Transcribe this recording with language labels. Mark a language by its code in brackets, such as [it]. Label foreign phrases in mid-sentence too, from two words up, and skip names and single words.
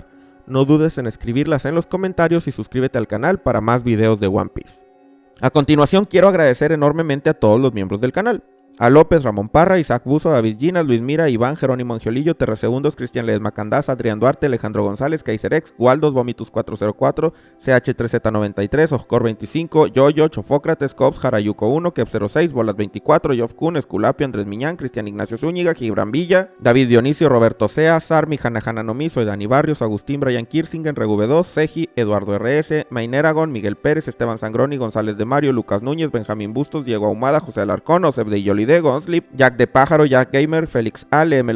[es] No dudes en escribirlas en los comentarios y suscríbete al canal para más videos de One Piece. A continuación quiero agradecer enormemente a todos los miembros del canal. A López, Ramón Parra, Isaac Buzo, David Ginas, Luis Mira, Iván, Jerónimo Angiolillo, Terresegundos, Cristian Ledesma Candás, Adrián Duarte, Alejandro González, Kaiserex, Waldos, Vomitus 404, CH3Z93, Oscor 25, Yoyo, Chofócrates, Cops, Jarayuco 1, Kep 06, Bolas 24, Yof Kun, Esculapio, Andrés Miñán, Cristian Ignacio Zúñiga, Gibran Villa, David Dionisio, Roberto Sea, Sarmi, Hanahana Nomi, soy Dani Barrios, Agustín, Brian Kirsingen, Regube2, Seji, Eduardo RS, Maineragon, Miguel Pérez, Esteban Sangroni, González de Mario, Lucas Núñez, Benjamín Bustos, Diego Ahumada, José Alarcón, Osef de Yoli de Gonslip, Jack de Pájaro, Jack Gamer, Félix Ale, M.